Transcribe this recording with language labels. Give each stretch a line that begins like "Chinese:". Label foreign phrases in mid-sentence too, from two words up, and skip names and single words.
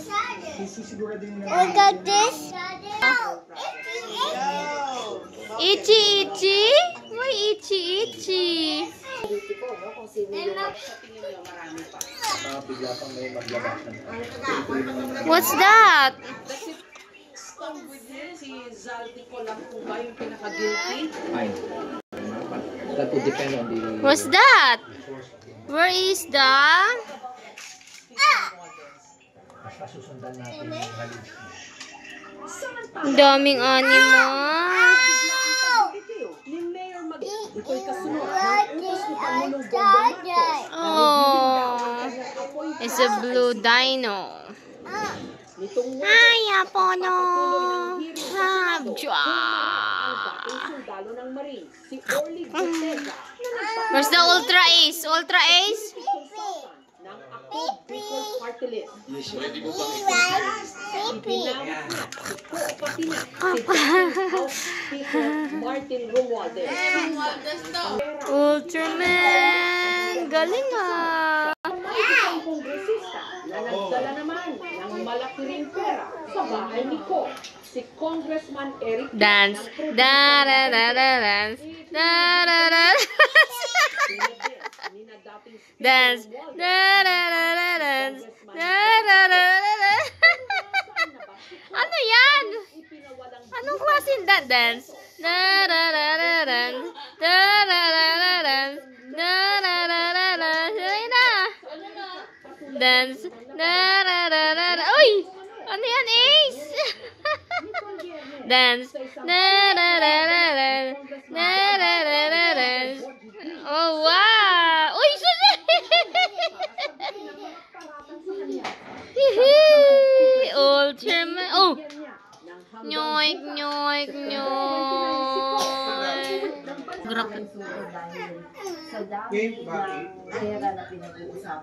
English: Look at this. Itchy, itchy? Why itchy, itchy? What's that?
Filipino: Si Zaldico lang po ba yung pinaka-guilty?
English: Fine. That would depend on the... What's that? Where is the...
Filipino: Susundan natin yung halos. Ang daming animal. Ni Mayor ito'y kasunod ng utos ni Pangulong Bongbong Marcos.
English: Oh, it's a blue dino.
Filipino: Nitong Ay, Apono. sundalo ng Marines, si Orly Gutesa,
English: Where's the Ultra Ace? Ultra Ace?
Filipino: ng Ako Bicol Party List. Pipi. Pati na si House Speaker Martin Romualdez. Ultraman. Galing ah. Isang kongresista na nagdala naman ng malaki ring pera sa bahay ni Ko, si Congressman Eric
English: Dance. Da da da da dance. Da da da. Dance. Da da da da dance. Da da da da.
Filipino: Ano yan? Anong klaseng dance? Da da da da dance. Da da da da dance. Da da da da dance. Sige na.
English: Dance. Da da da da da.
Filipino: Uy! Ano yan, Ace? Dance. Da da da da dance. Da da da da dance.
English: Oh, wow!
Filipino: Uy, susi!
English: Ultraman. Oh! Nyoik, nyoik, nyoik.
Filipino: Grabe. Sa dami na pera na pinag-uusapan.